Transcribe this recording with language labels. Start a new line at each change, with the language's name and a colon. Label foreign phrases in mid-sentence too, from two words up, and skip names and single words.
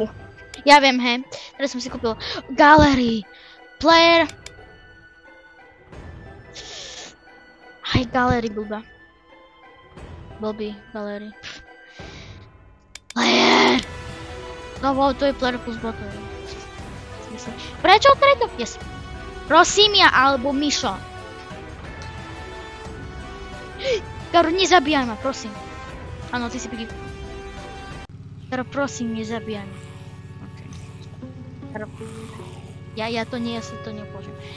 Slovak: Ja viem, hej. Teraz som si kúpil Gallery, Player. Aj Gallery blbá. Blbý Gallery. Player! No wow, to je
English: Player plus bottom.
Slovak: Prečo to? Yes. Prosím ja, alebo Mišo. Garo, nezabíjaj ma, prosím. Áno, ty si Piggy. Garo, prosím, nezabíjaj ma. Okay. Garo, ja to nepôžem.